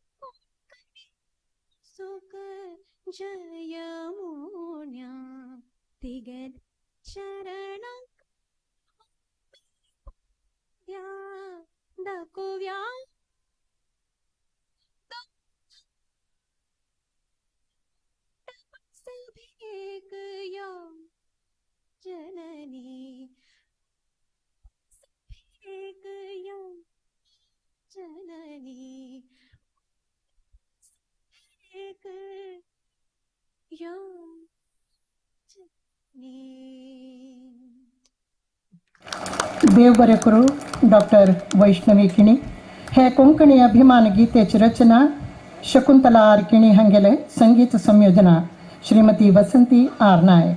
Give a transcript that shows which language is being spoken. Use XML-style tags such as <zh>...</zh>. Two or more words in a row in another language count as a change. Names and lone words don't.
<kok>सुख जयमुन्या तिगे चरण दाखोव्या सभेक यो जननी सभेक यो जननी सभेक यो जननी. देव बरें करूं. डॉक्टर वैष्णवी किणी. हे कोंकणी अभिमान गीतेची रचना शकुंतला आर किणी हांगेले संगीत संयोजना श्रीमती वसंती आर नायक.</kok>